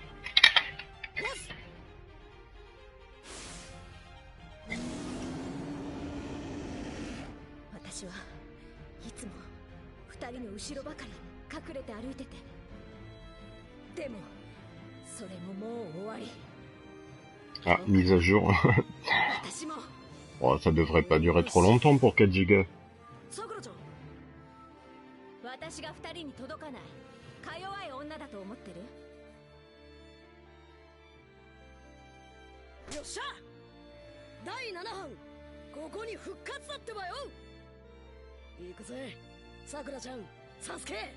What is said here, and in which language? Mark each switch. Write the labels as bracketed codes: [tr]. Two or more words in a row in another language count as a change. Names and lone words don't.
[ja] 私はいつも二人の後ろばかり隠れて歩いてて、でもそれももう終わり。 [fr] Ah, mise à jour. Oh, ça devrait pas durer trop longtemps pour 4 gigas. [ja] 私が二人に届かないか弱い女だと思ってる？よっしゃ、第7班ここに復活だってばよ。行くぜさくらちゃん、サスケ。